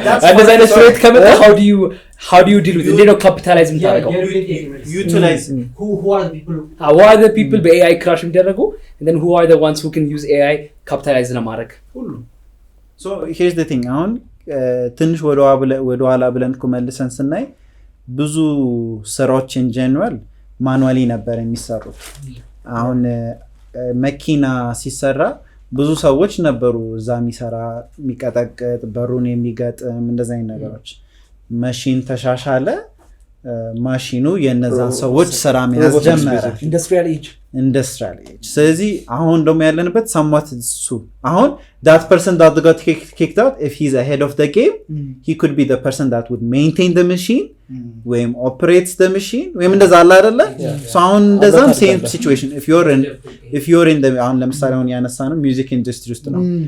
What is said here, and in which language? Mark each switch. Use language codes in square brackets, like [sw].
[am] እንደዛ አይነት ስትሬት ከመጣ [en] how do you deal with it [am] እንዴት ነው ካፒታላይዝ የምታደርገው [en] utilize who are the people [am] በAI crash የሚደረጉ [en] and then who are the ones who can use AI capitalize ለማድረግ [am] ሁሉ [en] so here's the thing [am] አሁን ትንሽ ወደ ኋላ ብለን ኮመልሰን ስናይ ብዙ ስራዎች [en] in general [am] ማኑዋሊ ነበር የሚሰሩት አሁን መኪና ሲሰራ ብዙ ሰዎች ነበሩ እዛ የሚሰራ የሚቀጠቅጥ በሩን የሚገጥም እንደዛ አይነት ነገሮች ማሽን ተሻሻለ ማሽኑ የነዛን ሰዎች ስራ መያዝ ጀመረ [en] ኢንዱስትሪያል ኤጅ [am] ስለዚህ አሁን ደግሞ ያለንበት [en] somewhat እሱ አሁን that person that got kicked out if he's ahead of the game he could be the person that would maintain the machine ወይም operates the machine ወይም እንደዛ አለ አይደለ so አሁን እንደዛም same situation if you're in the [am] አሁን ለምሳሌ አሁን ያነሳነው [en] music industry ውስጥ ነው